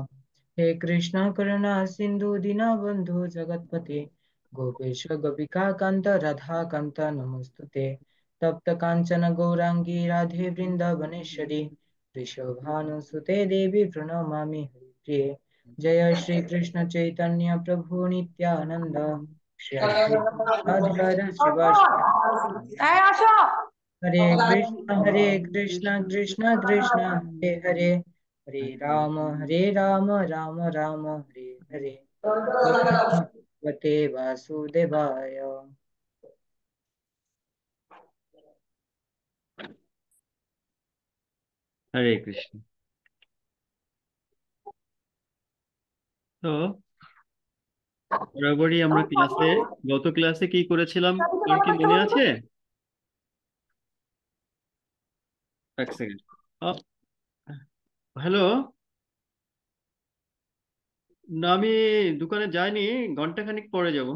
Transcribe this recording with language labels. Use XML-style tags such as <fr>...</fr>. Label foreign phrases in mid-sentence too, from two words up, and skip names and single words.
<sa>हे कृष्ण करुणा सिन्धु दीनबन्धु जगत्पते गोपेश गोपिका कांत राधा कांत नमस्तुते। तप्त कांचन गौरांगी राधे वृंदावनेश्वरी वृषभानुसुते देवी प्रणमामि हरिप्रिये। जय श्री कृष्ण चैतन्य प्रभु नित्यानंद श्री अद्वैत गदाधर शिवासादि</sa> <bn>এই আসো।</bn> <sa>हरे कृष्ण कृष्ण कृष्ण हरे हरे हरे राम राम राम हरे हरे। हरे कृष्ण भगवते वासुदेवाय। হরে কৃষ্ণ।</sa> <bn>তো বরাবরই আমরা গত ক্লাসে কি করেছিলাম, কার কি মনে আছে? এক সেকেন্ড। হ্যালো। না, আমি দোকানে যাইনি, ঘন্টাখানিক পরে যাব।</bn>